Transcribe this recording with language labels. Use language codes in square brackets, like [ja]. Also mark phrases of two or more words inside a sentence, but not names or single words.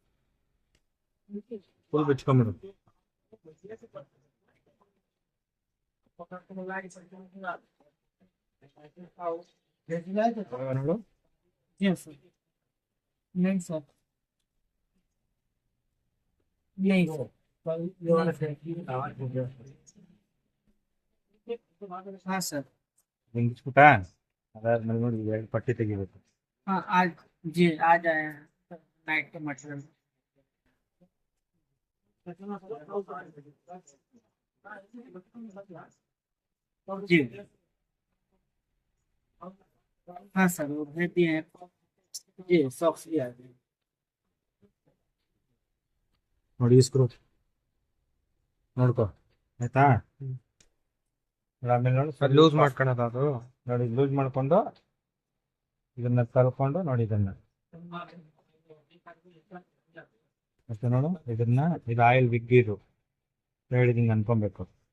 [kn] ಫುಲ್ ಬಿಚ್ಕೊಂಬಿಡು. ನೋಡು [en] Yes, [hi] sir. नहीं सर, नहीं सर। हाँ सर। [kn] ಹಿಂಗಿಸ್ಬಿಟ್ಟ, ಅದಾದ್ಮೇಲೆ ನೋಡಿ ಎರಡು ಪಟ್ಟಿ ತೆಗಿಬೇಕು. [hi] हाँ आज जी आज आए हैं नाइट के मटेरियल। जी हाँ सर, वो भेज दिए हैं। जी सॉक्स भी आ गए। [kn] ನೋಡಿ ಈ ಸ್ಕ್ರೂ ನೋಡ್ಕೊ, ಆಯ್ತಾ? ಆಮೇಲೆ ನೋಡಿ ಲೂಸ್ ಮಾಡ್ಕೊಳೋದು ಅದು. ನೋಡಿ ಲೂಸ್ ಮಾಡ್ಕೊಂಡು ಇದನ್ನ ಕಲ್ಕೊಂಡು ನೋಡಿ ಇದನ್ನ ಮತ್ತೆ ನೋಡು ಇದನ್ನ, ಇದು ಆಯಿಲ್ ಬಿಗ್ಗಿದು ಹೇಳಿದ್ ಹಿಂಗೆ ಅನ್ಕೊಬೇಕು.